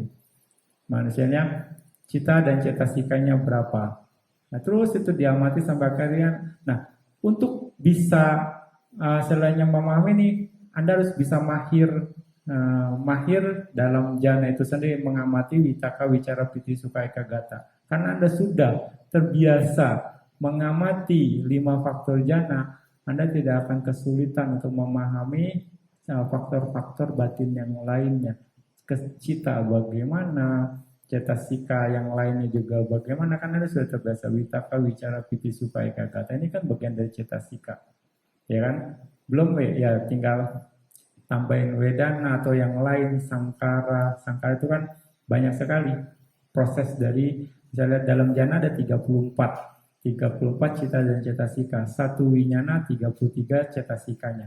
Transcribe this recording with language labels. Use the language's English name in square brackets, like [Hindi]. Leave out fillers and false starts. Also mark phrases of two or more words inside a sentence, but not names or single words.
[Indonesian] Manusianya cita dan cetasikanya berapa. Nah, terus itu diamati sampai akhirnya. Nah, untuk bisa selainnya memahami ini, Anda harus bisa mahir dalam jana itu sendiri, mengamati [Pali] witaka, wicara, piti, sukha, ekagata. [Indonesian] Karena Anda sudah terbiasa mengamati 5 faktor jana, Anda tidak akan kesulitan untuk memahami faktor-faktor batin yang lainnya. Cita bagaimana, cetasika yang lainnya juga bagaimana, kan Anda sudah terbiasa [Pali] witaka, wicara, piti, sukha, ekagata. [Indonesian] Ini kan bagian dari cetasika, ya kan? Belum ya tinggal tambahin wedana atau yang lain, sangkara itu kan banyak sekali proses dari, misalnya dalam jana ada 34 cita dan cetasika, satu winyana 33 cetasikanya.